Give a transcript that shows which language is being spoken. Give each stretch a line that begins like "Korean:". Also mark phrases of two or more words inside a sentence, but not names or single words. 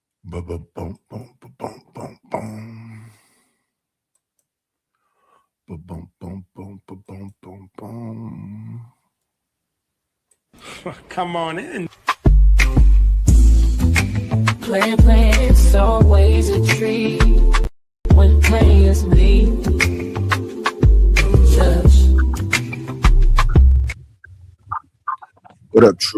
English: Ba-ba-boom, boom, ba-boom, boom, boom. Ba-boom, boom, boom, ba-boom, boom, boom. Come on in. Playing, it's always a treat when players meet. Just What up, Truth?